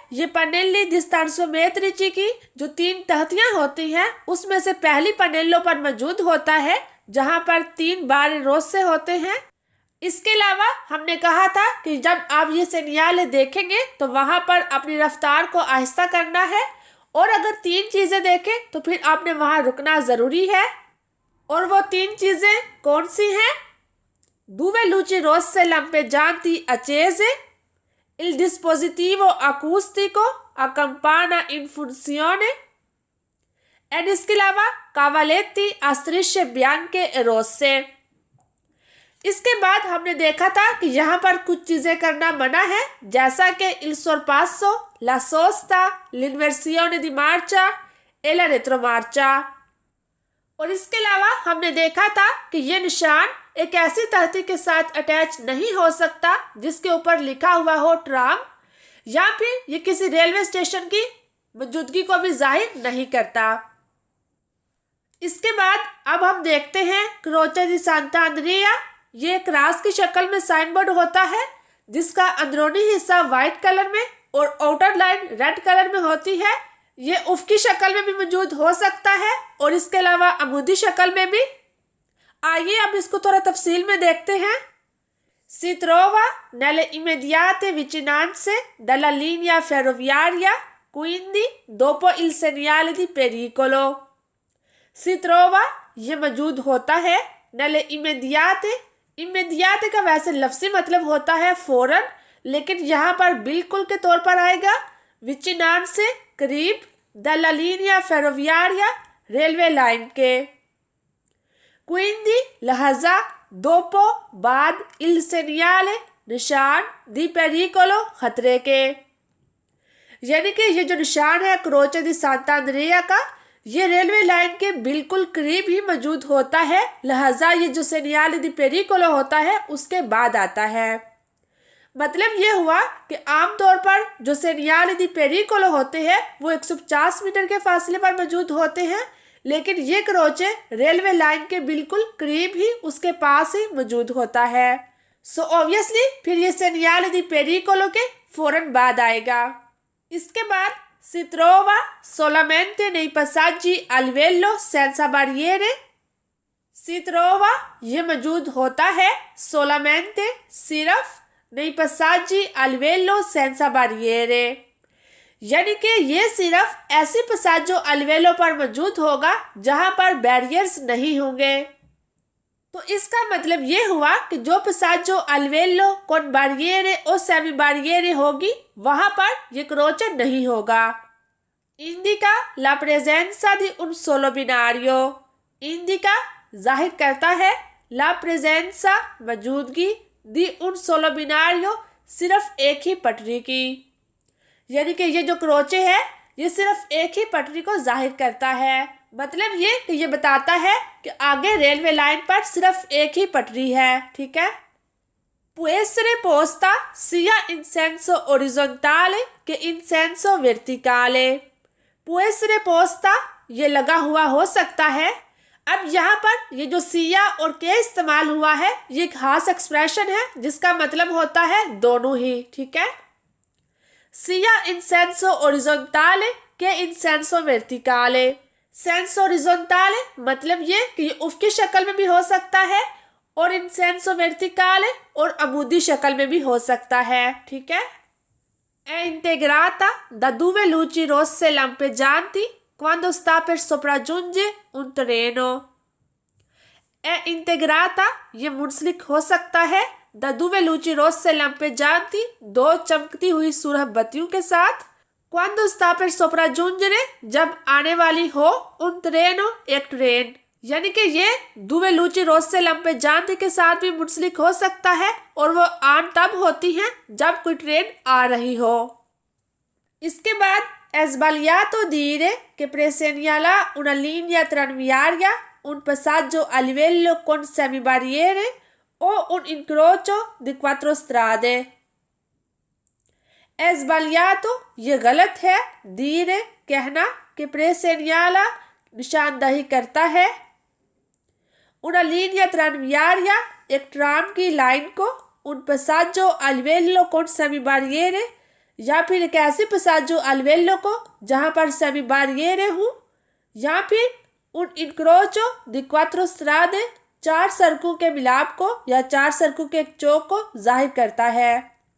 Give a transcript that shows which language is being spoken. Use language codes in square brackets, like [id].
[hi] ये [it] पनेली दी stanziometrici [hi] की जो 3 तख्तियां होती हैं उसमें से पहली पनेलो पर मौजूद होता है जहां पर 3 बार रोसे होते हैं। इसके अलावा हमने कहा था कि जब आप ये सेनियाले देखेंगे तो वहां पर अपनी रफ्तार को आहिस्ता करना है, और अगर 3 चीजें देखें तो फिर आपने वहां रुकना जरूरी है। और वो 3 चीजें कौन सी हैं? [it] dove luci rosse lampeggianti accese, il dispositivo acustico accampana in funzione, [hi] and इसके अलावा [it] कावालेtti a strisce bianche e rosse। [hi] इसके बाद हमने देखा था कि यहाँ पर कुछ चीजें करना मना है, जैसा कि [it] il sorpasso, la sosta, l'inversione di marcia e la retromarcia। [hi] और इसके अलावा हमने देखा था कि ये निशान एक ऐसी तख्ती के साथ अटैच नहीं हो सकता जिसके ऊपर लिखा हुआ हो ट्राम, या फिर ये किसी रेलवे स्टेशन की मौजूदगी को भी जाहिर नहीं करता। इसके बाद अब हम देखते हैं क्रोचे दी सांता अंद्रिया। ये एक क्रास की शक्ल में साइन बोर्ड होता है जिसका अंदरूनी हिस्सा व्हाइट कलर में और आउटर लाइन रेड कलर में होती है। ये उफ़क़ी शक्ल में भी मौजूद हो सकता है और इसके अलावा अमूदी शक्ल में भी। आइए अब इसको थोड़ा तफसील में देखते हैं। [it] Si trova nelle immediate vicinanze della linea ferroviaria, quindi dopo il segnale di pericolo। Si trova [hi] ये मौजूद होता है, [it] nelle immediate, [hi] immediate का वैसे लफ्ज़ी मतलब होता है फौरन, लेकिन यहाँ पर बिल्कुल के तौर पर आएगा। [it] विचिनांसे [hi] करीब, [it] della linea ferroviaria [hi] railway line के, [it] quindi [hi] लिहाजा, [it] dopo [hi] बाद, [it] il segnale [hi] निशान, [it] di pericolo [hi] खतरे के। यानी कि ये जो निशान है क्रोचे दी सांता अंद्रिया का, ये रेलवे लाइन के बिल्कुल करीब ही मौजूद होता है, लिहाजा ये जो सेनियाले दी पेरिकोलो होता है उसके बाद आता है। मतलब ये हुआ कि आमतौर पर जो सेनियाले दी पेरिकोलो होते हैं वो 150 मीटर के फासले पर मौजूद होते हैं, लेकिन ये क्रोचे रेलवे लाइन के बिल्कुल करीब ही उसके पास ही मौजूद होता है। सो ऑब्वियसली फिर ये सेनियाले दी पेरिकोलो के फौरन बाद आएगा। इसके बाद [it] si trova solamente nei passaggi a livello senza barriere। si trova [hi] ये मौजूद होता है [it] solamente [hi] सिर्फ [it] nei passaggi a livello senza barriere, [hi] यानी कि ये सिर्फ ऐसी पसाजो अल्वेलो पर मौजूद होगा जहां पर बैरियर्स नहीं होंगे। तो इसका मतलब ये हुआ कि जो पसाजो अल्वेलो [it] con barriere [hi] और सेमी barriere होगी वहां पर ये क्रोचे नहीं होगा। [it] इंडिका la presenza di un solo binario। [hi] Indica जाहिर करता है [it] la presenza [hi] मौजूदगी, [it] di un solo binario [hi] सिर्फ एक ही पटरी की, यानी कि ये जो क्रोचे है ये सिर्फ एक ही पटरी को जाहिर करता है। मतलब ये कि ये बताता है कि आगे रेलवे लाइन पर सिर्फ एक ही पटरी है। ठीक है। [it] può essere posta sia in senso orizzontale che in senso verticale। può essere posta [hi] ये लगा हुआ हो सकता है। अब यहाँ पर ये जो सिया और के इस्तेमाल हुआ है ये एक खास एक्सप्रेशन है जिसका मतलब होता है दोनों ही। ठीक है। [it] सिया इन सेंसो ओरिजोंटाले के इन सेंसो वर्टिकाले। [hi] सेंसो ओरिजोंटाले मतलब ये कि ये उफ़क़ी शक्ल में भी हो सकता है और इन सेंसो वर्टिकाले और अमूदी शक्ल में भी हो सकता है। ठीक है। [it] è integrata da due luci rosse lampeggianti quando sta per sopraggiungere un treno। è integrata [hi] ये मुंसलिक हो सकता है [it] da due luci rosse lampeggianti [hi] दो चमकती हुई सुरह बत्तियों के साथ, [it] quando sta per sopraggiungere [hi] जब आने वाली हो, [it] un treno [hi] एक ट्रेन, यानी कि ये [it] due luci rosse lampeggianti [hi] के साथ भी मुंसलिक हो सकता है और वो आन तब होती हैं जब कोई ट्रेन आ रही हो। इसके बाद [it] è sbagliato dire che per segnalare una linea tranviaria un passaggio a livello con semibarriere o un incrocio di quattro strade। è sbagliato [hi] ये गलत है, [it] dire [hi] कहना, कि [it] per segnalare [hi] निशानदही करता है, [it] una linea tranviaria [hi] एक ट्राम की लाइन को, [it] un passaggio a livello con semibarriere [hi] या फिर एक ऐसे [it] passaggio a livello [hi] को जहाँ पर semibarriere हूँ, या फिर [it] un incrocio di quattro strade [hi] चार सड़कों के मिलाप को या चार सड़कों के एक चौक को जाहिर करता है।